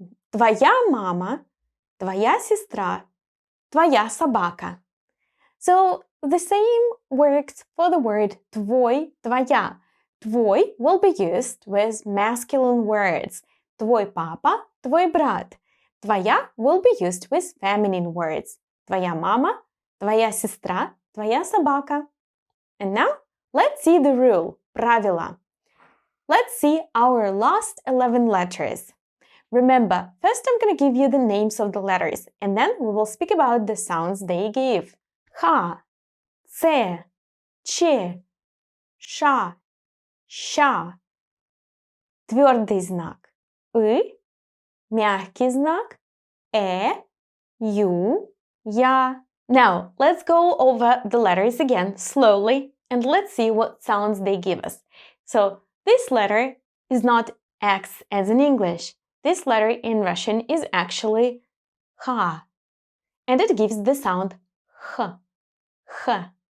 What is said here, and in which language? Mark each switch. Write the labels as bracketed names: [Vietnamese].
[Russian] Твоя мама, твоя сестра, твоя собака. [English] So the same works for the word [Russian] твой, твоя. [English] Твой will be used with masculine words. [Russian] Твой папа, твой брат. [English] Твоя will be used with feminine words. [Russian] Твоя мама, твоя сестра, твоя собака. [English] And now, let's see the rule, правила. Let's see our last 11 letters. Remember, first I'm going to give you the names of the letters, and then we will speak about the sounds they give. [Russian] Х, Ц, Ч, Ш, ща. Твердый знак мягкий знак ю, я. [English] Now, let's go over the letters again slowly and let's see what sounds they give us. So, this letter is not X as in English. This letter in Russian is actually H. And it gives the sound H. H.